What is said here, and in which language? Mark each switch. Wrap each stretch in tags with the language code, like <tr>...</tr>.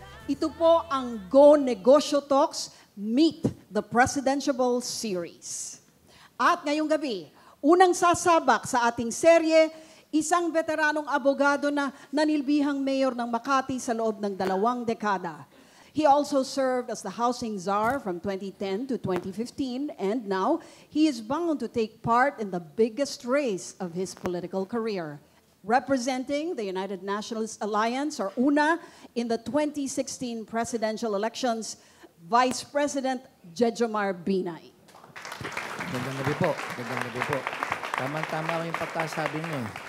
<tl>Ito po ang Go Negosyo Talks, Meet the Presidentiable series. At ngayong gabi, unang sasabak sa ating serye, isang veteranong abogado na nanilbihang mayor ng Makati sa loob ng 2 dekada.</tl> <en>He also served as the housing czar from 2010 to 2015, and now he is bound to take part in the biggest race of his political career. Representing the United Nationalist Alliance, or UNA, in the 2016 presidential elections, Vice President Jejomar Binay.</en> <tl>Gandang gabi po. Gandang gabi po. Tama-tama yung pagkasabi niyo.</tl>